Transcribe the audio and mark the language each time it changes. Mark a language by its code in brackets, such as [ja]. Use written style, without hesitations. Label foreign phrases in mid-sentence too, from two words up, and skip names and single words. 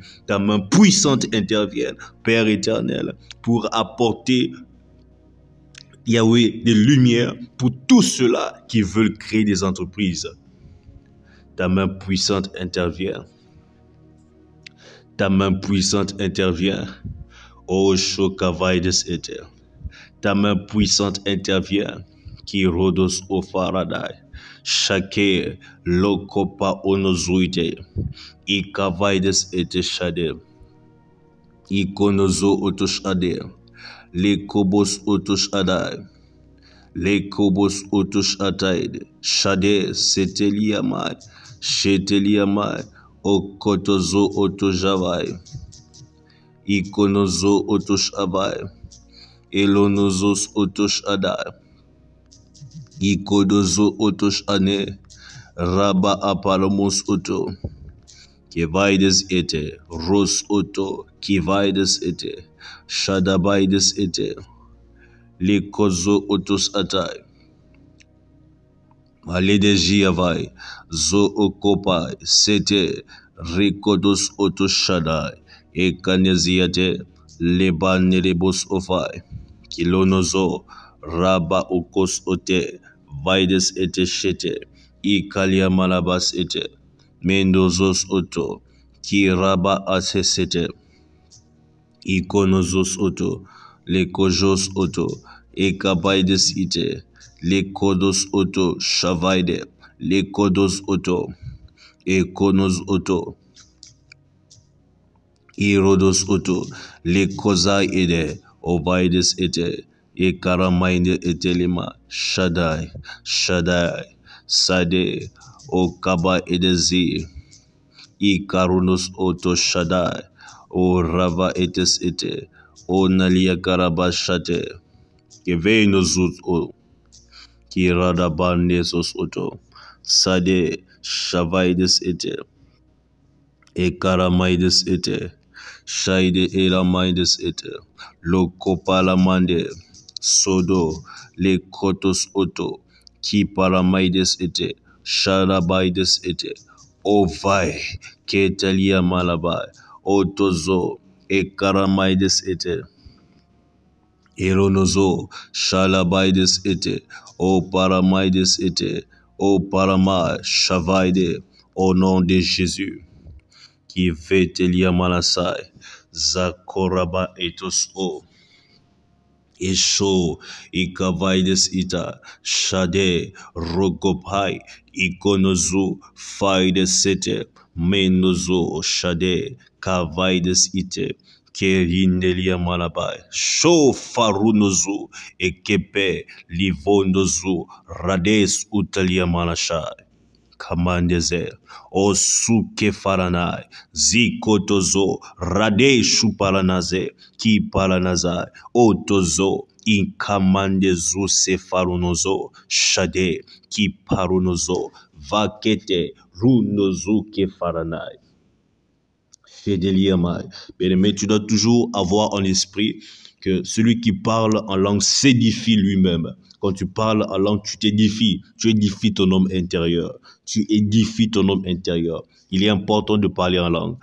[fr] Ta main puissante intervient, Père éternel, pour apporter, Yahweh, des lumières pour tous ceux-là qui veulent créer des entreprises. Ta main puissante intervient. Ta main puissante intervient. Oh, Shokavaides Eter. Ta main puissante intervient. Qui rodos au faradai. Shake lokopa onozuite. Ikavaides ete shade. Ikonozo otosh ade. Les kobos otosh adai. Les kobos otosh ataide. Shade seteliamai. Sheteliamai. Okotozo otojavai. Ikonozo otosh abai. Elonozos otosh adai. Ikodozo otosh ane. Raba apalamos oto. Kevaides ete. Ros oto. Kivaides ete. Shadabaides ete. Likozo otos atai. Maledeji avai. Zo okopai. Sete. Rikodos otos shadai. Ekaneziate. Leban nerebos ofai. Kilonozo. Raba okos ote. Vaides ete shete. Ikalia malabas ete. Mendozos oto. Kiraba asesete. Ikonozos oto. Lekojos oto. Ekabaides ite. Lekodos oto. Shavaide. Lekodos oto. Ekonos oto. Irodos oto. Lekozai ede. Ovaides ete. Ekaramainde etelima. Shaddai. Shaddai. Sade. Okaba edezi. Ikarunos oto Shaddai. O rava etes ete. O nalia karabashate. Kevenozut o. Kiradabanesos oto. Sade. Shavaides ete. Ekaramaides ete. Shaide elamaides ete. Lokopalamande. Sodo. Lekotos oto. Kiparamaides ete. Sharabaides ete. Ovai. Ketalia malabai. Otozo. Ekaramaides ete. Eronozo. Shalabaides ete. O paramaides ete. O paramai. Shavaide. Au nom de Jésus. Qui vetelia malasai. Zakoraba etos o. Esho, Ikavaides ita, Shade, Rogopai, Ikonozu, Faides sete, Menozo, Shade, Kavaides ite, Kerindelia malabai, Sho Farunozu, Ekepe, Livondozu, Rades utalia malashai. Kamandeze, Osuke Faranai, Zikotozo, Rade Shuparanaze, Ki Paranazai, Otozo, Inkamandezu Sefarunozo, Shade, Ki Parunozo, Vakete, Runozu Ke Faranai. Bien-aimé, tu dois toujours avoir en esprit que celui qui parle en langue s'édifie lui-même. Quand tu parles en langue, tu t'édifies. Tu édifies ton homme intérieur. Tu édifies ton homme intérieur. Il est important de parler en langue.